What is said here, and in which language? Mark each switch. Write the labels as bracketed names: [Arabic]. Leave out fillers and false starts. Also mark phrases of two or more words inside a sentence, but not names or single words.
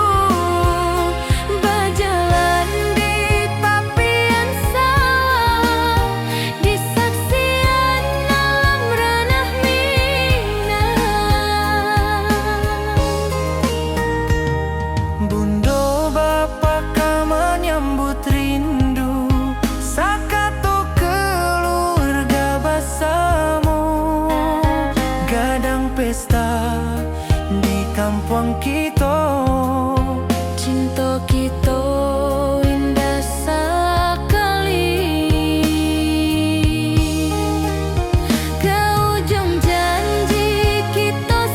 [Indonesian] Berjalan di tapian sawah, di saksian alam ranah Minang. [Minangkabau] Bundo bapa ka menyambut rindu, sakato keluarga bersama, gadang pesta di kampung kita. [Indonesian] Cinta kita indah sekali. Ke ujung janji kita